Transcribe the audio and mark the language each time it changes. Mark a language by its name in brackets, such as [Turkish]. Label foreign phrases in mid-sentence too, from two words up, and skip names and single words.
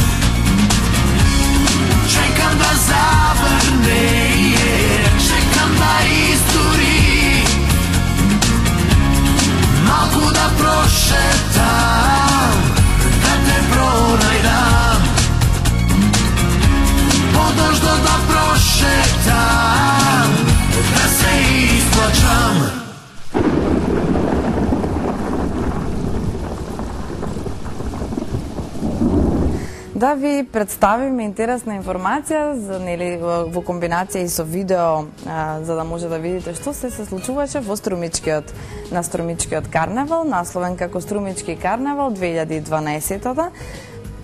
[Macedonian] Чекам да заврне, чекам да истури, малку да прошетам, да те пронајдам. Подножно да прошетам, да се исплачам. Да ви представиме интересна информација во комбинација и со видео, за да може да видите што се случуваше во на Струмичкиот карневал, насловен како Струмички карневал 2012.